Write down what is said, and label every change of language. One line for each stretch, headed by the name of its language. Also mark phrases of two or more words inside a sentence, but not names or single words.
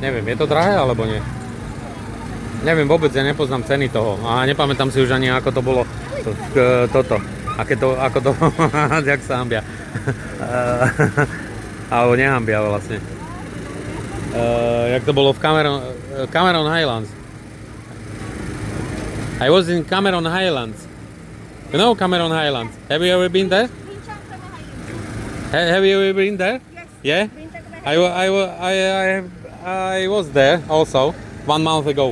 Slovak: Neviem, je to drahé alebo nie? Neviem vôbec, ja nepoznám ceny toho. A nepamätám si už ani ako to bolo toto. Ako to, jak sa hambia. Alebo nehambia vlastne. Jak to bolo v Cameron Highlands.
English: I was in Cameron Highlands. You know Cameron Highlands? Have you ever been there? Have you ever been there? Yes. Yeah? I was there also 1 month ago.